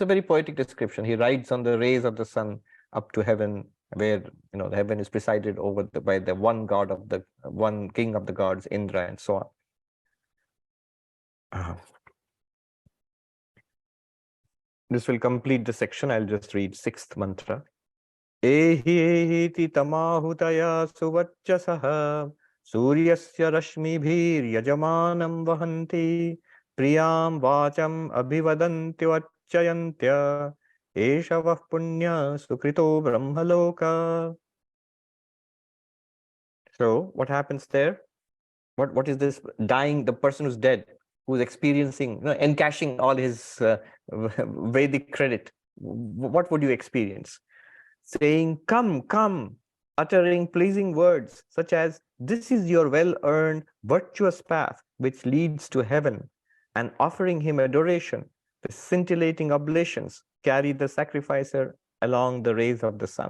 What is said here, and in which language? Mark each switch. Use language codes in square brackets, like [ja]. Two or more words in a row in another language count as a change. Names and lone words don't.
[en] He rides on the rays of the sun up to heaven where the heaven is presided over by the one god of the one king of the gods, Indra, and so on. This will complete the section. I'll just read 6th mantra. [sa] Ehi ehiti tamahutaya suvachchasaha suryasya rashmibhir yajamanam vahanti priyam vacham abhivadanti vachayantya eshavah punya sukrito brahmaloka. [en] So what happens there? What is this dying, the person who's dead, who's experiencing, encashing all his Vedic credit? What would you experience? Saying, come, come, uttering pleasing words such as, this is your well-earned virtuous path which leads to heaven, and offering him adoration with scintillating oblations carry the sacrificer along the rays of the sun.